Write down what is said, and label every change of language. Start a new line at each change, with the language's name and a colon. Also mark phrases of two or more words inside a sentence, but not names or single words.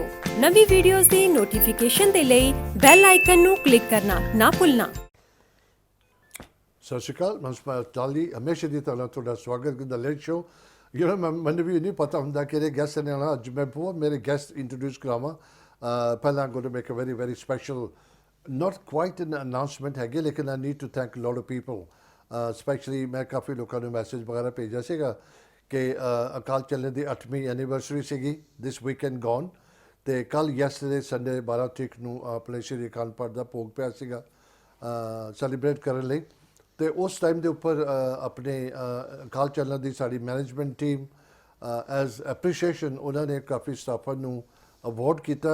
Punjabi: ਨਵੀਂ ਵੀਡੀਓਜ਼ ਦੀ ਨੋਟੀਫਿਕੇਸ਼ਨ ਦੇ ਲਈ ਬੈਲ ਆਈਕਨ ਨੂੰ ਕਲਿੱਕ ਕਰਨਾ ਨਾ ਭੁੱਲਣਾ। ਸਤਿ ਸ਼੍ਰੀ ਅਕਾਲ, ਮੈਂ ਚਾਲੀ ਹਮੇਸ਼ਾ ਦੀ ਤਰ੍ਹਾਂ ਤੁਹਾਡਾ ਸਵਾਗਤ ਕਰਦਾ ਲੇਟ ਸ਼ੋ। ਮੈਨੂੰ ਵੀ ਨਹੀਂ ਪਤਾ ਹੁੰਦਾ ਕਿਹੜੇ ਗੈਸਟ ਨੇ ਆਉਣਾ। ਅੱਜ ਮੈਂ ਬਹੁਤ ਮੇਰੇ ਗੈਸਟ ਇੰਟਰੋਡਿਊਸ ਕਰਾਵਾਂ।
English: ਪਹਿਲਾਂ I'm going to make a very very special, not quite an announcement
Punjabi: ਹੈਗੇ, ਲੇਕਿਨ
English: I need to thank a lot of people.
Punjabi: ਸਪੈਸ਼ਲੀ ਮੈਂ ਕਾਫੀ ਲੋਕਾਂ ਨੂੰ ਮੈਸੇਜ ਵਗੈਰਾ ਭੇਜਿਆ ਸੀਗਾ ਕਿ ਅਕਾਲ ਚੈਨਲ ਦੀ 8ਵੀਂ ਐਨੀਵਰਸਰੀ ਸੀਗੀ
English: this weekend gone,
Punjabi: ਅਤੇ ਕੱਲ੍ਹ
English: yesterday Sunday
Punjabi: 12 ਤਰੀਕ ਨੂੰ ਆਪਣੇ ਸ਼੍ਰੀ ਅਕਾਲ ਤਖਤ ਦਾ ਭੋਗ ਪਿਆ ਸੀਗਾ ਸੈਲੀਬ੍ਰੇਟ ਕਰਨ ਲਈ। ਅਤੇ ਉਸ ਟਾਈਮ ਦੇ ਉੱਪਰ ਆਪਣੇ ਅਕਾਲ ਚੈਨਲ ਦੀ ਸਾਡੀ
English: management team as appreciation
Punjabi: ਉਹਨਾਂ ਨੇ ਕਾਫੀ ਸਟਾਫਾਂ ਨੂੰ ਅਵਾਰਡ ਕੀਤਾ।